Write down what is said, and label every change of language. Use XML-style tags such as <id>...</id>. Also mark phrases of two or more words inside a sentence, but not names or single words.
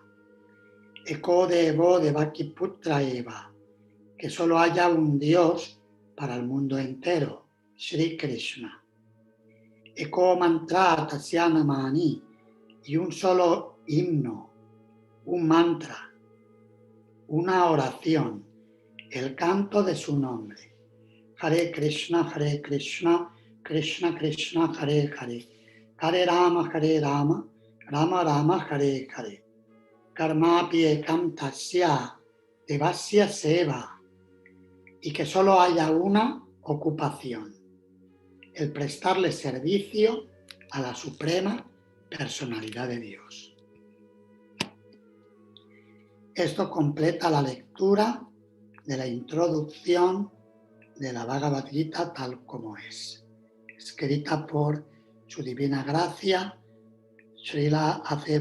<sa>Eko Devo Devakiputra Eva,</sa> <es>que solo haya un Dios para el mundo entero, Sri Krishna.</es> <sa>Eko Mantra Tasya Namani,</sa> <es>y un solo himno, un mantra, una oración, el canto de su nombre.</es> <sa>Hare Krishna, Krishna Krishna, Hare Hare, Hare Rama, Rama Rama, Hare Hare. Karmapi Ekam Tasya Devasya Seva,</sa> <es>y que solo haya una ocupación, el prestarle servicio a la suprema personalidad de Dios. Esto completa la lectura de la introducción de la Bhagavad Gita tal como es, escrita por Su Divina Gracia, Srila A.C.</es>